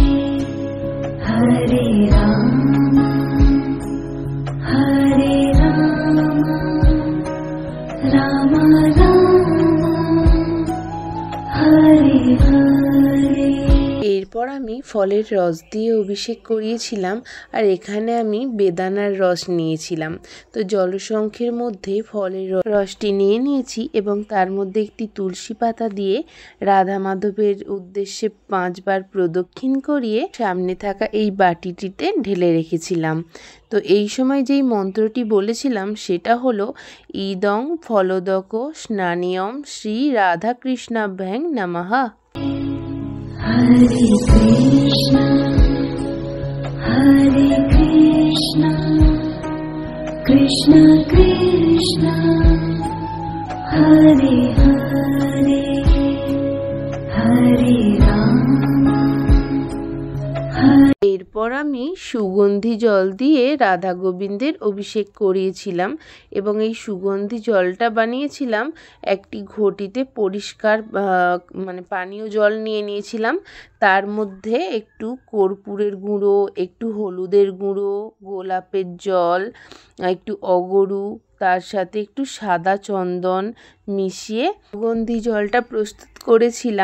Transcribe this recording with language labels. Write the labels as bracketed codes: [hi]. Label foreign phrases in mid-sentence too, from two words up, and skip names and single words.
[sa] Hare Rama Hare Rama Rama Rama Hare Hare। [bn] এরপর আমি ফলের রস দিয়ে অভিষেক করিয়েছিলাম আর এখানে আমি বেদানার রস নিয়েছিলাম। তো জলশঙ্খের মধ্যে ফলের রসটি নিয়ে নিয়েছি এবং তার মধ্যে একটি তুলসী পাতা দিয়ে রাধা মাধবের উদ্দেশ্যে 5 বার প্রদক্ষিণ করিয়ে সামনে থাকা এই বাটিটিতে ঢেলে রেখেছিলাম। তো এই সময় যেই মন্ত্রটি বলেছিলাম সেটা হলো [sa] ইদং ফলদক স্নানিয়ম শ্রী রাধাকৃষ্ণাভ্যাং নমঃ। Hare Krishna Hare Krishna Krishna Krishna Hare Hare Hare Rama [bn] এরপর আমি সুগন্ধি জল দিয়ে রাধা গোবিন্দের অভিষেক করিয়েছিলাম এবং এই সুগন্ধি জলটা বানিয়েছিলাম একটি ঘটিতে পরিষ্কার পানীয় জল নিয়ে নিয়েছিলাম। তার মধ্যে একটু কর্পূরের গুঁড়ো, একটু হলুদের গুঁড়ো, গোলাপের জল, একটু অগরু, তার সাথে একটু সাদা চন্দন মিশিয়ে সুগন্ধি জলটা প্রস্তুত করেছিলাম।